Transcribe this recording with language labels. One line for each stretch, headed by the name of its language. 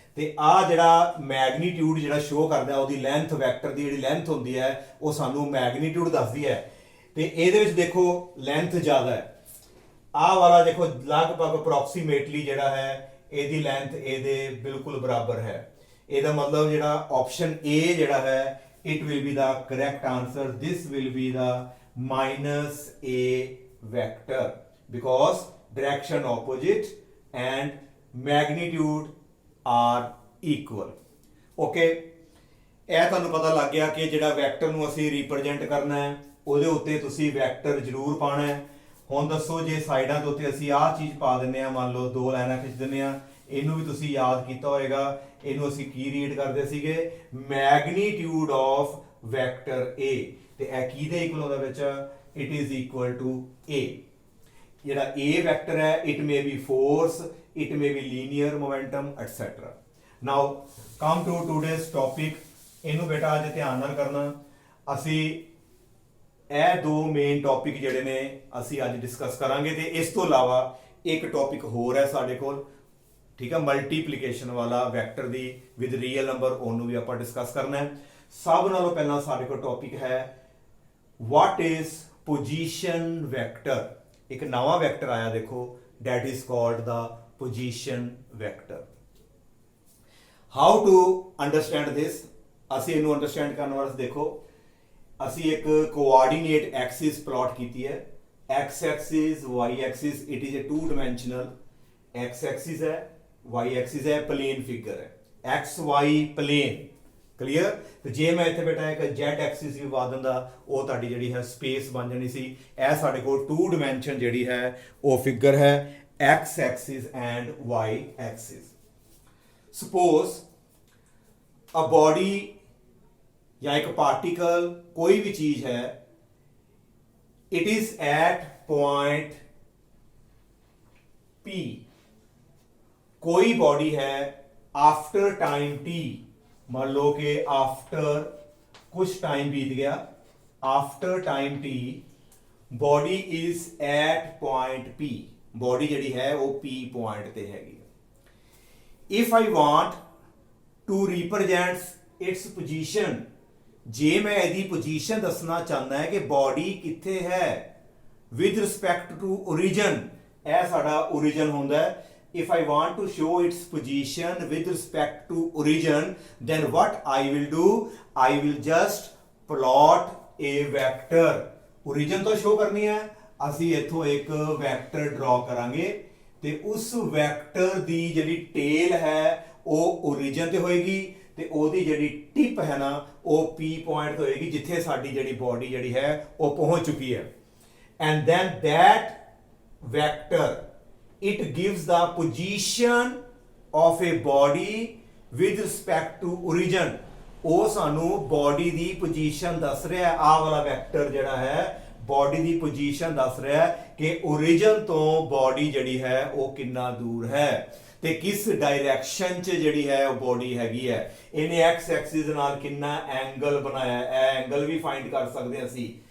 Punjabi: ਤੇ ਆ ਜਿਹੜਾ ਮੈਗਨੀਟਿਊਡ ਜਿਹੜਾ ਸ਼ੋ ਕਰਦਾ ਉਹਦੀ ਲੈਂਥ, ਵੈਕਟਰ ਦੀ ਜਿਹੜੀ ਲੈਂਥ ਹੁੰਦੀ ਹੈ ਉਹ ਸਾਨੂੰ ਮੈਗਨੀਟਿਊਡ ਦੱਸਦੀ ਹੈ। ਤੇ ਇਹਦੇ ਵਿੱਚ ਦੇਖੋ ਲੈਂਥ ਜ਼ਿਆਦਾ ਹੈ, ਆਹ ਵਾਲਾ ਦੇਖੋ ਲਗਭਗ ਅਪਰੋਕਸੀਮੇਟਲੀ ਜਿਹੜਾ ਹੈ ਇਹਦੀ ਲੈਂਥ ਇਹਦੇ ਬਿਲਕੁਲ ਬਰਾਬਰ ਹੈ। ਇਹਦਾ ਮਤਲਬ ਜਿਹੜਾ ਆਪਸ਼ਨ A ਜਿਹੜਾ ਹੈ
English: it will be the correct answer. This will be the -A vector because direction opposite and magnitude are equal.
Punjabi: Okay, ਇਹ ਤੁਹਾਨੂੰ ਪਤਾ ਲੱਗ ਗਿਆ ਕਿ ਜਿਹੜਾ ਵੈਕਟਰ ਨੂੰ ਅਸੀਂ ਰਿਪਰੈਜ਼ੈਂਟ ਕਰਨਾ ਹੈ ਉਹਦੇ ਉੱਤੇ ਤੁਸੀਂ ਵੈਕਟਰ ਜ਼ਰੂਰ ਪਾਣਾ ਹੈ। ਹੁਣ ਦੱਸੋ ਜੇ ਸਾਈਡਾਂ ਦੇ ਉੱਤੇ ਅਸੀਂ ਆਹ ਚੀਜ਼ ਪਾ ਦਿੰਨੇ ਆ, ਮੰਨ ਲਓ ਦੋ ਲਾਈਨਾਂ ਖਿੱਚ ਦਿੰਨੇ ਆ, ਇਹਨੂੰ ਵੀ ਤੁਸੀਂ ਯਾਦ ਕੀਤਾ ਹੋਏਗਾ। ਇਹਨੂੰ ਅਸੀਂ ਕੀ ਰੀਡ ਕਰਦੇ ਸੀਗੇ,
English: magnitude of vector A,
Punjabi: ਤੇ ਇਹ ਕੀ ਦੇ ਇਕੁਅਲ ਹੁੰਦਾ ਵਿੱਚ,
English: It is equal to A।
Punjabi: ਜਿਹੜਾ A ਵੈਕਟਰ ਹੈ
English: It may be force, it may be linear momentum et cetera. Now come to today's topic.
Punjabi: ਇਹਨੂੰ ਬੇਟਾ ਅੱਜ ਧਿਆਨ ਨਾਲ ਕਰਨਾ। ਅਸੀਂ ਇਹ ਦੋ ਮੇਨ ਟੌਪਿਕ ਜਿਹੜੇ ਨੇ ਅਸੀਂ ਅੱਜ ਡਿਸਕਸ ਕਰਾਂਗੇ ਤੇ ਇਸ ਤੋਂ ਇਲਾਵਾ ਇੱਕ ਟੌਪਿਕ ਹੋਰ ਹੈ ਸਾਡੇ ਕੋਲ, ਠੀਕ ਹੈ, ਮਲਟੀਪਲੀਕੇਸ਼ਨ ਵਾਲਾ vector ਦੀ with real number, ਉਹਨੂੰ ਵੀ ਆਪਾਂ ਡਿਸਕਸ ਕਰਨਾ ਹੈ। ਸਭ ਨਾਲੋਂ ਪਹਿਲਾਂ ਸਾਡੇ ਕੋਲ ਟੌਪਿਕ ਹੈ
English: What is position vector.
Punjabi: ਇੱਕ ਨਵਾਂ ਵੈਕਟਰ ਆਇਆ ਦੇਖੋ,
English: that is called the position vector. How to understand this?
Punjabi: ਅਸੀਂ ਇਹਨੂੰ ਅੰਡਰਸਟੈਂਡ ਕਰਨ ਵਾਸਤੇ ਦੇਖੋ, ਅਸੀਂ ਇੱਕ ਕੋਆਰਡੀਨੇਟ ਐਕਸਿਸ ਪਲਾਟ ਕੀਤੀ ਹੈ, x Axis, y Axis.
English: it is a two dimensional,
Punjabi: x Axis ਹੈ, y ਐਕਸਿਸ ਹੈ, ਪਲੇਨ ਫਿਗਰ ਹੈ, x y ਪਲੇਨ। ਕਲੀਅਰ? ਤੇ ਜੇ ਮੈਂ ਇੱਥੇ ਬੇਟਾ ਇੱਕ z ਐਕਸਿਸ ਵੀ ਪਾ ਦਿੰਦਾ ਉਹ ਤੁਹਾਡੀ ਜਿਹੜੀ ਹੈ ਸਪੇਸ ਬਣ ਜਾਣੀ ਸੀ। ਇਹ ਸਾਡੇ ਕੋਲ ਟੂ ਡਾਈਮੈਂਸ਼ਨ ਜਿਹੜੀ ਹੈ ਉਹ ਫਿਗਰ ਹੈ,
English: x axis and y axis. Suppose a body
Hindi: या एक particle, कोई भी चीज है,
English: it is at point P.
Hindi: कोई बॉडी है आफ्टर टाइम t, मान लो कि आफ्टर कुछ टाइम बीत गया, after time t
English: Body is at point P.
Punjabi: Body ਜਿਹੜੀ ਹੈ ਉਹ P ਪੁਆਇੰਟ ਤੇ ਹੈਗੀ।
English: If I want to represent its position
Punjabi: ਜੇ ਮੈਂ ਇਹਦੀ ਪੋਜੀਸ਼ਨ ਦੱਸਣਾ ਚਾਹੁੰਦਾ ਹੈ ਕਿ ਬਾਡੀ ਕਿੱਥੇ ਹੈ
English: with respect to origin,
Punjabi: ਇਹ ਸਾਡਾ origin ਹੁੰਦਾ ਹੈ।
English: if I want to show its position with respect to origin, then what I will do, I will just plot a vector।
Punjabi: origin ਤੋਂ show ਕਰਨੀ ਹੈ, ਅਸੀਂ ਇੱਥੋਂ ਇੱਕ ਵੈਕਟਰ ਡਰਾ ਕਰਾਂਗੇ ਤੇ ਉਸ ਵੈਕਟਰ ਦੀ ਜਿਹੜੀ ਟੇਲ ਹੈ ਉਹ origin ਤੇ ਹੋਏਗੀ ਤੇ ਉਹਦੀ ਜਿਹੜੀ ਟਿਪ ਹੈ ਨਾ ਉਹ P ਪੁਆਇੰਟ ਤੇ ਹੋਏਗੀ ਜਿੱਥੇ ਸਾਡੀ ਜਿਹੜੀ ਬਾਡੀ ਜਿਹੜੀ ਹੈ ਉਹ ਪਹੁੰਚ ਚੁੱਕੀ ਹੈ।
English: and then that vector, it gives the position of a body with respect to origin।
Punjabi: ਉਹ ਸਾਨੂੰ ਬਾਡੀ ਦੀ ਪੋਜੀਸ਼ਨ ਦੱਸ ਰਿਹਾ ਹੈ। ਆਹ ਵਾਲਾ ਵੈਕਟਰ ਜਿਹੜਾ ਹੈ ਬਾਡੀ ਦੀ ਪੋਜੀਸ਼ਨ ਦੱਸ ਰਿਹਾ ਹੈ ਕਿ origin ਤੋਂ ਬਾਡੀ ਜਿਹੜੀ ਹੈ ਉਹ ਕਿੰਨਾ ਦੂਰ ਹੈ ਤੇ ਕਿਸ ਡਾਇਰੈਕਸ਼ਨ 'ਚ ਜਿਹੜੀ ਹੈ ਉਹ ਬਾਡੀ ਹੈਗੀ ਹੈ। ਇਹਨੇ x ਐਕਸਿਸ ਨਾਲ ਕਿੰਨਾ ਐਂਗਲ ਬਣਾਇਆ ਹੈ, ਇਹ ਐਂਗਲ ਵੀ ਫਾਈਂਡ ਕਰ ਸਕਦੇ ਹਾਂ ਅਸੀਂ।